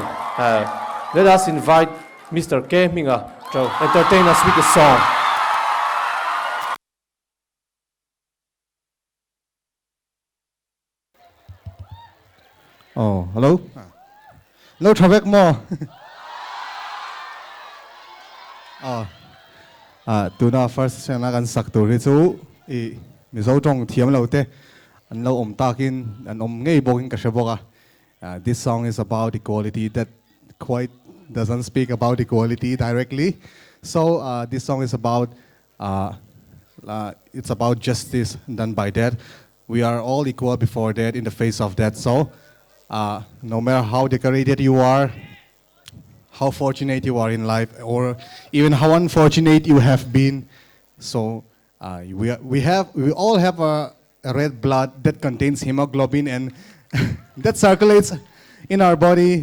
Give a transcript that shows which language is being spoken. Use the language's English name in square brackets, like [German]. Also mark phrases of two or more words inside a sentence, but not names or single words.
[English] Let us invite Mr. K. Minga to entertain us with a song. Oh, hello? No traffic more. [Mizo] Tuna [English] first sang [Mizo] na kan sak tu ri chu mizo tong thiam lo te an lo takin an ngei bokin ka sheboka. [English] This song is about equality that quite doesn't speak about equality directly. So this song is about it's about justice done by that. We are all equal before that in the face of that. So no matter how decorated you are, how fortunate you are in life, or even how unfortunate you have been, so we all have a red blood that contains hemoglobin and that circulates in our body.